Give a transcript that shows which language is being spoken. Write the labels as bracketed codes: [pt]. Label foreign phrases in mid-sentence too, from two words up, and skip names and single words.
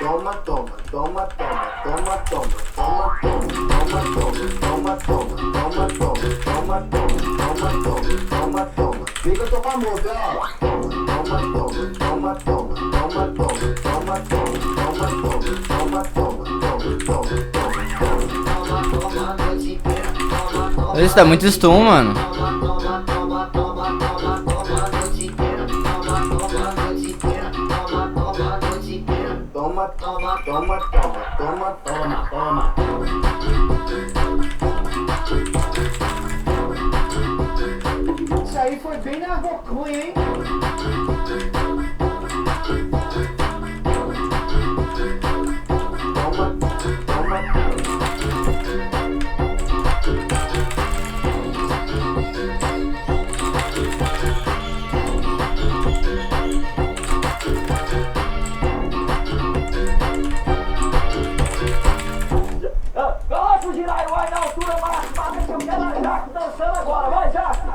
[pt] Toma, toma, toma, toma, toma, toma, toma, toma, toma, toma, toma, toma, toma, toma, toma, toma, toma, toma. Vem que eu tô com a moça, ó. Toma, toma, toma, toma, toma, toma, toma, toma, toma, toma, toma, toma, toma. Isso dá muito stun, mano. Toma, toma, toma, toma, toma, toma, toma. Isso aí foi bem na rocuinha, hein? Toma, toma, Coloca o Giraruai na altura máxima, que eu quero a Jaco dançando agora, vai Jaco!